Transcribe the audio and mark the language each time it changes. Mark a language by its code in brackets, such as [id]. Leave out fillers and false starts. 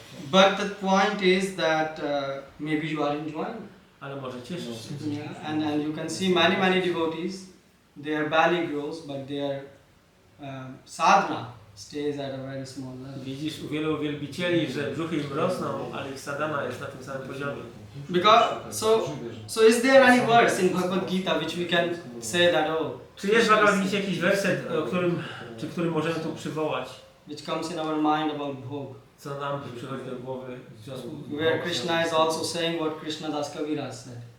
[en] But the point is that maybe you are enjoying. [pl] Ale może cieszysz się. [en] Yeah, and you can see many devotees, their belly grows, but their sadhana stays at a very small level. [pl] Widzisz u wielu wielbicieli, że brzuchy im rosną, ale ich sadhana jest na tym samym poziomie. [en] Because so is there any verse in Bhagavad Gita which we can say that [pl] Czy jest w Bhagavad Gita jakiś werset, który możemy tu przywołać, [en] which comes in our mind about Bhog? [pl] co nam przychodzi do głowy w związku z [en] Where Krishna is also saying what Krishna Das Kaviraj said.